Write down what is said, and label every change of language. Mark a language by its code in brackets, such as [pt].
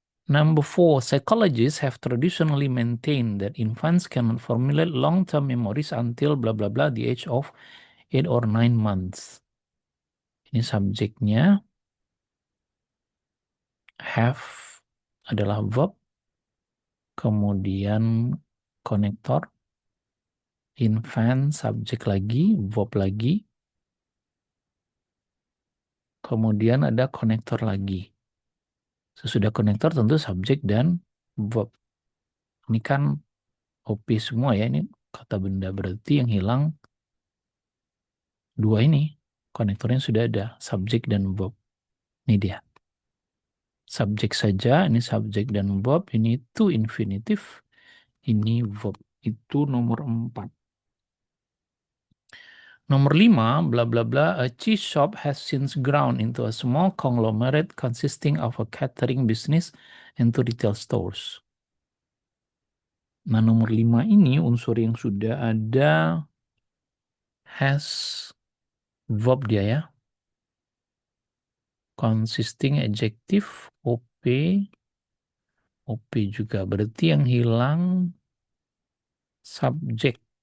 [en] Number 4, psychologists have traditionally maintained that infants cannot formulate long-term memories until bla bla bla the age of 8 or 9 months. [id] Ini subjeknya, have adalah verb, kemudian konektor, Infant, subjek lagi, verb lagi. Kemudian ada konektor lagi. Sesudah konektor tentu subjek dan verb. Ini kan OP semua ya. Ini kata benda, berarti yang hilang dua ini. Konektornya sudah ada, subjek dan verb. Ini dia. Subjek saja, ini subjek dan verb. Ini to infinitif, ini verb. Itu nomor 4. [en] Nomor 5, bla bla bla, a cheese shop has since grown into a small conglomerate consisting of a catering business and two retail stores. [id] Nah, nomor 5 ini unsur yang sudah ada has verb dia ya. Consisting adjective, OP, OP juga. Berarti yang hilang subjek.